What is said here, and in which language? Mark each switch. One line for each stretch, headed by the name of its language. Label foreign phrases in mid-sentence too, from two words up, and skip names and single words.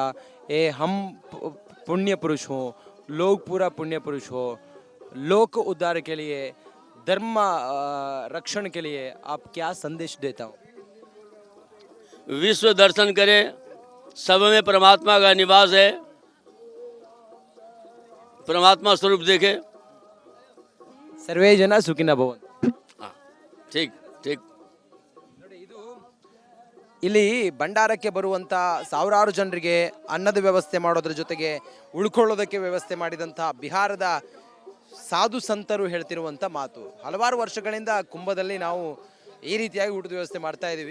Hindi: ये हम पुण्य पुरुष हो, लोग पूरा पुण्य पुरुष हो, लोक उद्धार के लिए, धर्म रक्षण के लिए आप क्या संदेश देता हूँ? विश्व दर्शन करें, सब में परमात्मा का निवास है, परमात्मा स्वरूप देखे।
Sanskrit: सर्वे जन सुखिन भवन्तु।
Hindi: हाँ, ठीक ठीक।
Kannada: ಇಲ್ಲಿ ಭಂಡಾರಕ್ಕೆ ಬರುವಂತ ಸಾವಿರಾರು ಜನರಿಗೆ ಅನ್ನದ ವ್ಯವಸ್ಥೆ ಮಾಡೋದ್ರ ಜೊತೆಗೆ ಉಳ್ಕೊಳ್ಳೋದಕ್ಕೆ ವ್ಯವಸ್ಥೆ ಮಾಡಿದಂಥ ಬಿಹಾರದ ಸಾಧು ಸಂತರು ಹೇಳ್ತಿರುವಂಥ ಮಾತು. ಹಲವಾರು ವರ್ಷಗಳಿಂದ ಕುಂಭದಲ್ಲಿ ನಾವು ಈ ರೀತಿಯಾಗಿ ಊಟದ ವ್ಯವಸ್ಥೆ ಮಾಡ್ತಾ ಇದ್ದೀವಿ.